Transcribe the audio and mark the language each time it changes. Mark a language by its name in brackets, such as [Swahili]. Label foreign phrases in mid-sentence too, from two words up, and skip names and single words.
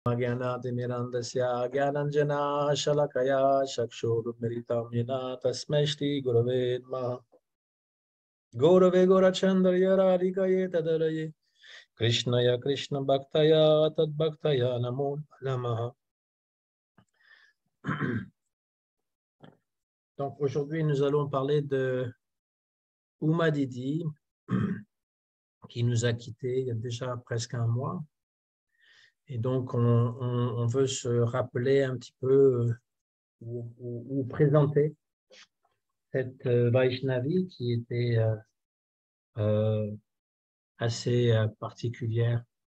[Sanskrit] ज्ञानातिमिरन्दस्य ज्ञानञ्जना शलाकया चक्षुरुन्मिलितं येन तस्मै श्रीगुरवे नमः। गौरवे गौरचन्द्रय राधिकये तदलये कृष्णय कृष्णभक्तय तद्भक्तय नमो नमः। [French] Donc aujourd'hui nous allons parler de Uma Didi qui nous a quittés il y a déjà presque un mois. Et donc, on veut se rappeler un petit peu ou présenter cette Vaishnavi qui était assez particulière.